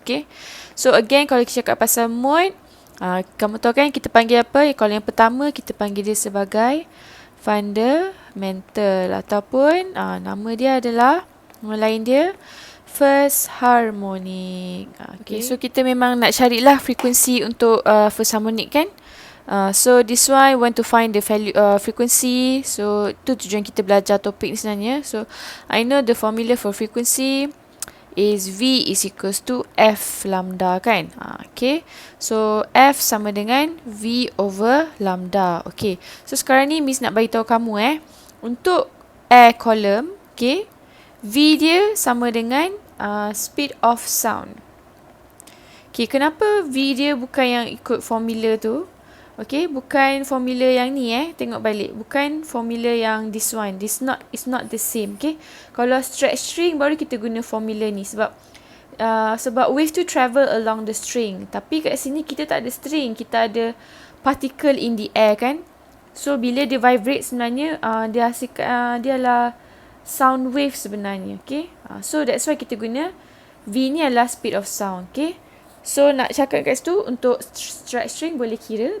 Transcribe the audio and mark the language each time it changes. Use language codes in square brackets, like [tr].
[en] Okay, so again [ms] kalau kita cakap pasal mode, kamu tahu kan kita panggil apa? Kalau yang pertama kita panggil dia sebagai fundamental ataupun nama dia adalah, nama lain dia first harmonic. Okay, so kita memang nak carilah frekuensi untuk first harmonic kan. [en] So this one want to find the value frequency. [ms] So tu tujuan kita belajar topik ni sebenarnya. [en] So I know the formula for frequency is V is equals to F lambda kan. [ms] Okay, so F sama dengan V over lambda. Okay, so sekarang ni Miss nak bagi tahu kamu untuk air column, okay, V dia sama dengan [en] speed of sound. [ms] Okay, kenapa V dia bukan yang ikut formula tu? Okay, bukan formula yang ni tengok balik. Bukan formula yang [en] this one. It's not the same. [ms] Okay, kalau stretch string baru kita guna formula ni. [en] Sebab wave tu travel along the string. [ms] Tapi kat sini kita tak ada string. Kita ada [en] particle in the air [ms] kan. So, bila dia vibrate sebenarnya dia hasilkan dia adalah sound wave sebenarnya. [en] Okay, so that's why [ms] kita guna V ni adalah [en] speed of sound. [ms] Okay, so nak cakap kat situ untuk stretch string boleh kira.